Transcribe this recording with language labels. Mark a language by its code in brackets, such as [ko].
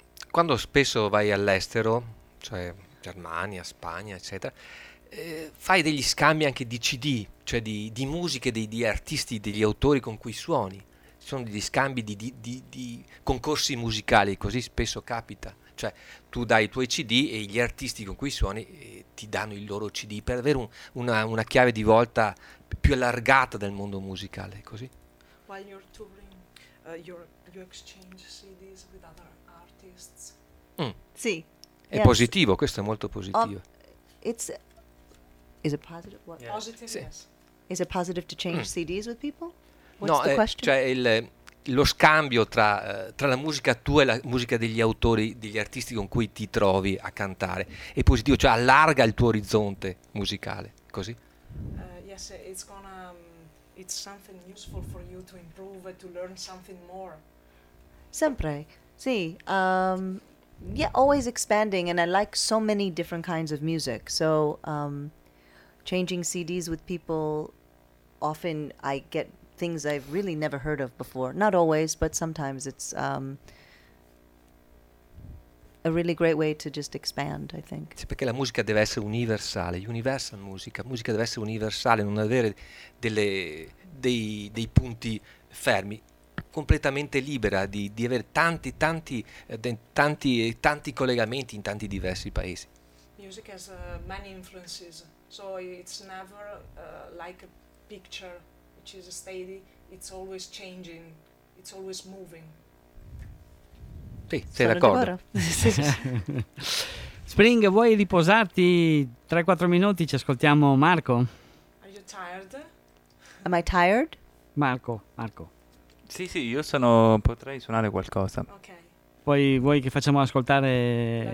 [it] Quando spesso vai all'estero, cioè Germania, Spagna, eccetera, fai degli scambi anche di CD, cioè di musiche, di artisti, degli autori con cui suoni. Ci sono degli scambi di concorsi musicali, così spesso capita. Cioè tu dai i tuoi CD e gli artisti con cui suoni ti danno il loro CD per avere una chiave di volta più allargata del mondo musicale, così? [en] While you're touring, you exchange CDs with other artists. Mm. [it] Sì. È positivo, questo è molto positivo. [en] Is it positive? What? Yes. Positive, [it] sì. [en] Yes. Is it positive to change CDs with people? What's no, the question? [it] Cioè lo scambio tra la musica tua e la musica degli autori, degli artisti con cui ti trovi a cantare, è positivo, cioè allarga il tuo orizzonte musicale, così? [en] Yes, it's gonna it's something useful for you to improve, to learn something more. [it] Sempre, sì. [en] Yeah, always expanding, and I like so many different kinds of music. So changing CDs with people, often I get things I've really never heard of before. Not always, but sometimes it's a really great way to just expand, I think. [it] Sì, perché la musica deve essere universale, universal musica. Musica deve essere universale, non avere dei punti fermi. Completamente libera di avere tanti collegamenti in tanti diversi paesi. [en] Music has many influences, so it's never like a picture which is steady, it's always changing, it's always moving. [it] Sì, sei d'accordo. Spring, vuoi riposarti 3-4 minuti? Ci ascoltiamo Marco. [en] Are you tired? Am I tired? [it] Marco. Sì, sì, io sono. Potrei suonare qualcosa. Ok. Poi vuoi che facciamo ascoltare.